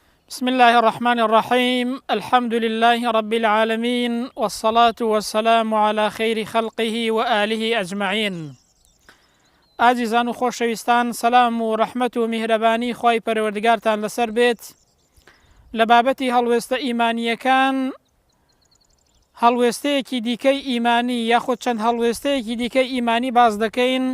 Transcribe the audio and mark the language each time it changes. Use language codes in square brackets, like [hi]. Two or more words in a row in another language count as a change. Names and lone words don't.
[ar] بسم الله الرحمن الرحيم الحمد لله رب العالمين والصلاة والسلام على خير خلقه وآله أجمعين. [ckb] ئازیزان و خۆشەویستان، سەلام و ڕەحمەت و میهرەبانی خوای پەروەردگارتان لەسەر بێت. لە بابەتی هەڵوێستە ئیمانیەکان، هەڵوێستەیەکی دیکەی ئیمانی یاخود چەند هەڵوێستەیەکی دیکەی ئیمانی باز دەکەین.